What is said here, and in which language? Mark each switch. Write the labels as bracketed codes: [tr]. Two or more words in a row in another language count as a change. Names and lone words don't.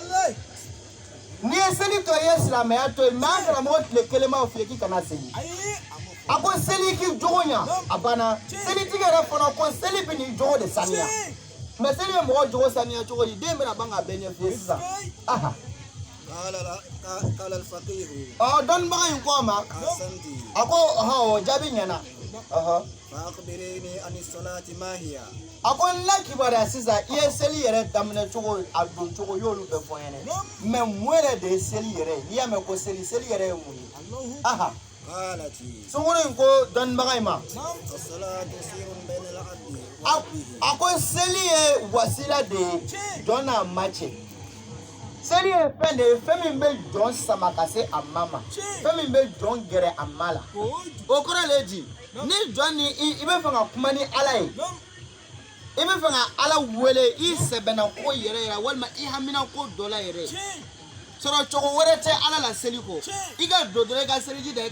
[bm] n'i ye seli to yen i ye silamɛya to yen mɛ an karamɔgɔ tile kelen ma file k'i kana seli a ko seli k'i jogo ɲa a banna selitigi yɛrɛ fana ko seli bɛ nin jogo de saniya mɛ seli bɛ mɔgɔ jogo saniya cogo di den bɛna ban k'a bɛɛ ɲɛf'i ye sisan aha [ar] قال الفقيه [bm] dɔnnibaga in ko a ma [ar] أحسنت [bm] a ko o jaabi ɲɛna [ar] فأخبريني عن الصلاة ما هي [bm] a ko n la kibaruya sisan i ye seli yɛrɛ daminɛ cogo a don cogo i y'olu bɛɛ fɔ n ɲɛna mɛ mun yɛrɛ de ye seli yɛrɛ ye n'i y'a mɛn ko seli yɛrɛ ye mun ye aha [ar] قالت [bm] sunkuru in ko dɔnnibaga in ma [ar] الصلاة سير بين العبد [bm] a ko seli ye wasila de ye jɔn n'a ma cɛ seli ye fɛn de ye fɛn min bɛ jɔn sama ka se a ma fɛn min bɛ jɔn gɛrɛ a ma la o kɔrɔ le di ni jɔn ni i bɛ fɛ ka kuma ni ala ye i bɛ fɛ ka ala wele i sɛbɛnna ko yɛrɛ walima i hamina ko dɔ la yɛrɛ sɔrɔ cogo wɛrɛ tɛ ala la seli kɔ i ka don dɔrɔn i ka seliji da i